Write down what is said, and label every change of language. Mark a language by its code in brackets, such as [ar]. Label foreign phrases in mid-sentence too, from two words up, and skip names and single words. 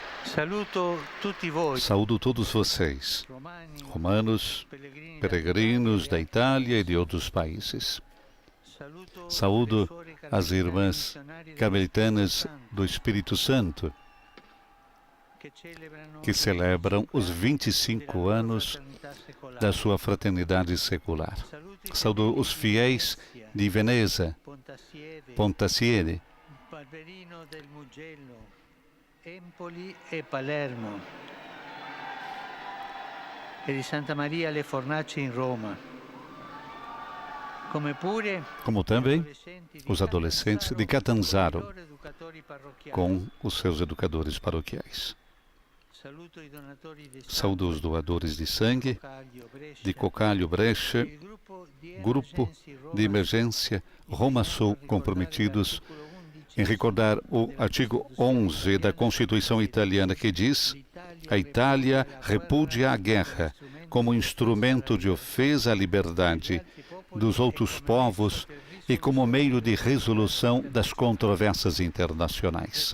[it] Saluto tutti voi, [pt] Saúdo todos vocês, [it] romani, [pt] romanos, [it] pellegrini [pt] peregrinos da [it] dall'Italia. [pt] Itália e de outros países. [it] Saludo [pt] Saúdo as irmãs carmelitanas do Espírito Santo, que celebram os 25 anos da sua fraternidade secular. Saúdo os fiéis de Veneza, Pontassiede, Barberino del Mugello, Empoli e Palermo, [it] e di [pt] Santa Maria le Fornaci in Roma. como também os adolescentes de Catanzaro, com os seus educadores paroquiais. Saúdo os doadores de sangue de Cocalho Brescia, Grupo de Emergência Roma Sul, comprometidos em recordar o artigo 11 da Constituição italiana, que diz: a Itália repudia a guerra como instrumento de ofensa à liberdade dos outros povos e como meio de resolução das controvérsias internacionais.